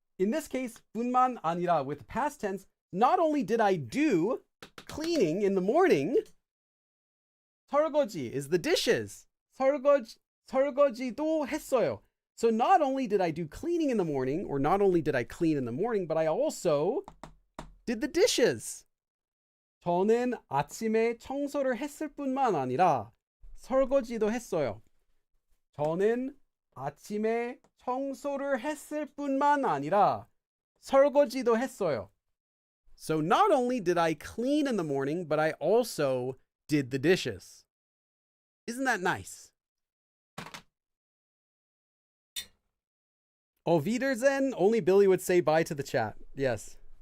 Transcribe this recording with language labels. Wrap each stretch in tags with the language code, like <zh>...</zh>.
<en>in this case,</en> <ko>뿐만아니라</ko> <en>with the past tense, not only did I do cleaning in the morning, 설거지 is the dishes.</en> <ko>설거지도 했어요.</ko> <en>So not only did I do cleaning in the morning, or not only did I clean in the morning, but I also did the dishes.</en> <ko>저는 아침에 청소를 했을 뿐만 아니라 설거지도 했어요. 저는 아침에 청소를 했을 뿐만 아니라 설거지도 했어요.</ko> <en>So not only did I clean in the morning, but I also did the dishes. Isn't that nice?</en> <de>Auf Wiedersehen,</de> <en>only Billy would say bye to the chat. Yes.</en>